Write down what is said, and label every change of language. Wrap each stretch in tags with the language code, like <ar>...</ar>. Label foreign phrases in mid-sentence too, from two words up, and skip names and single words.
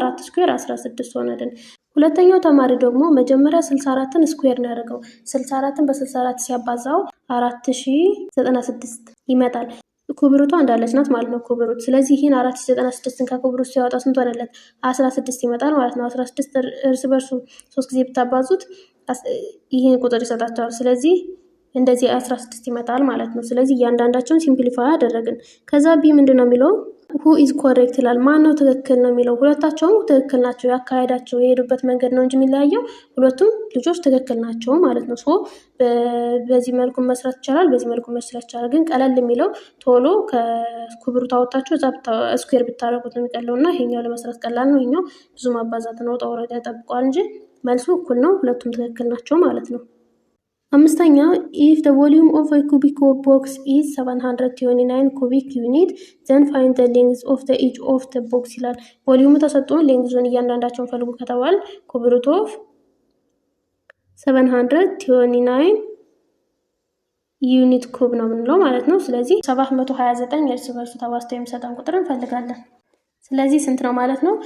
<am>4 ስኩዌር 16 ሆነልን። ሁለተኛው ተማሪ ደግሞ መጀመሪያ 64ን ስኩዌር ነው ያደረገው። 64ን በ64 ሲያባዛው 4096 ይመጣል። ኩብሩቷ እንዳለች ናት ማለት ነው ኩብሩት። ስለዚህ ይህን 4096ን ከኩብሩት ሲያወጣ ስንት ሆነለት? 16 ይመጣል ማለት ነው። 16 እርስ በርሱ 3 ጊዜ ብታባዙት ይህን ቁጥር ይሰጣቸዋል። ስለዚህ እንደዚህ 16 ይመጣል ማለት ነው። ስለዚህ እያንዳንዳቸውን ሲምፕሊፋይ አደረግን። ከዛ ቢ ምንድን ነው የሚለው?</am> <en>who is correct</en> <am>ይላል። ማን ነው ትክክል ነው የሚለው። ሁለታቸውም ትክክል ናቸው። ያካሄዳቸው የሄዱበት መንገድ ነው እንጂ የሚለያየው ሁለቱም ልጆች ትክክል ናቸው ማለት ነው። በዚህ መልኩ መስራት ይቻላል፣ በዚህ መልኩ መስራት ይቻላል። ግን ቀለል የሚለው ቶሎ ከኩብሩት አወጣችሁ እዛ ስኩዌር ብታረጉት ነው የሚቀለው እና ይሄኛው ለመስራት ቀላል ነው። ይሄኛው ብዙ ማባዛት ነው፣ ውጣ ውረድ ያጠብቀዋል እንጂ መልሱ እኩል ነው። ሁለቱም ትክክል ናቸው ማለት ነው። አምስተኛ</am> <en>if the volume of a cubic box is 729 cubic unit then find the length of the each of the box</en> <am>ይላል። ቮሊዩሙ ተሰጥቶን ሌንግዙን እያንዳንዳቸውን ፈልጉ ከተባል</am> <en>cuberoot of 729 unit cube</en> <am>ነው የምንለው ማለት ነው። ስለዚህ 729 እርስ በርሱ ተባዝቶ የሚሰጠን ቁጥር እንፈልጋለን። ስለዚህ ስንት ነው ማለት ነው?</am>